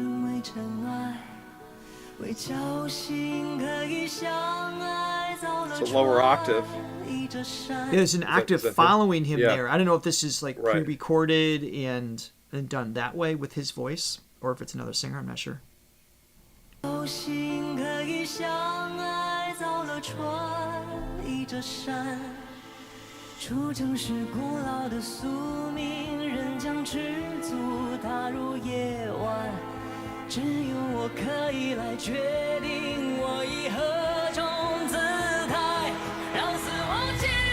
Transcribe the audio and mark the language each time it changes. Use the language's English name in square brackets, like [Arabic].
[Chinese] 为尘埃，为侥幸可以相爱，造了 [English] It's a lower octave. There's an octave following him Yeah. there. I don't know if this is like Right. pre-recorded and done that way with his voice, or if it's another singer. I'm not sure. [Chinese] 侥幸可以相爱，造了船，倚着山，出征是古老的宿命，人将赤足踏入夜晚，只有我可以来决定，我以何种姿态，让死亡进